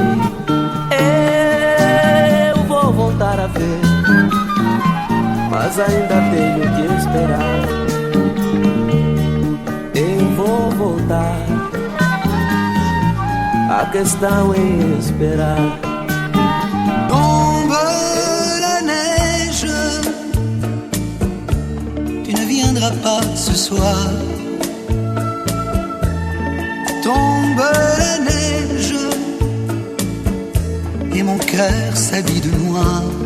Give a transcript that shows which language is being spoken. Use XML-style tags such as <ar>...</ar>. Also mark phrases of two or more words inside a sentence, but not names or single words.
<pt>Eu vou voltar a ver, mas ainda tenho que esperar. Eu vou voltar, a questão é esperar.</pt> <fr>Tombe la neige, tu ne viendras pas ce soir. Tombe la neige, et mon cœur s'habille de noir.</fr>